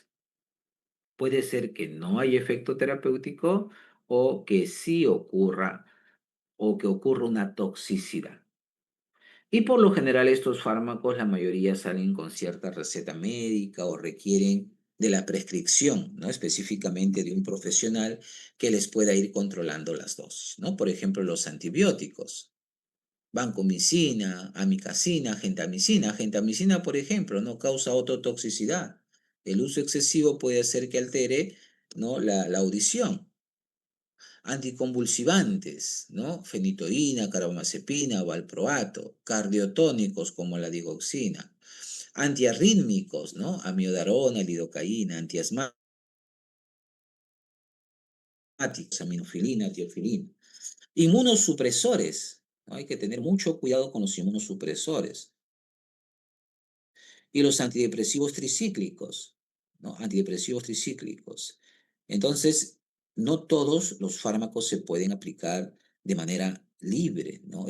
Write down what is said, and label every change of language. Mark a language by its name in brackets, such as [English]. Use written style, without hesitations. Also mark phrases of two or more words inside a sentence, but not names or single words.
[Spanish] Puede ser que no hay efecto terapéutico o que sí ocurra o que ocurra una toxicidad. Y por lo general estos fármacos, la mayoría salen con cierta receta médica o requieren de la prescripción, ¿no? Específicamente de un profesional que les pueda ir controlando las dosis, ¿no? Por ejemplo, los antibióticos, vancomicina, amicacina, gentamicina. Gentamicina, por ejemplo, no causa ototoxicidad. El uso excesivo puede hacer que altere, ¿no? La audición. Anticonvulsivantes, ¿no? Fenitoína, carbamazepina, valproato, cardiotónicos como la digoxina, antiarrítmicos, ¿no? Amiodarona, lidocaína, antiasmáticos, aminofilina, tiofilina. Inmunosupresores, ¿no? Hay que tener mucho cuidado con los inmunosupresores. Y los antidepresivos tricíclicos, ¿no? Antidepresivos tricíclicos. Entonces, no todos los fármacos se pueden aplicar de manera libre, ¿no?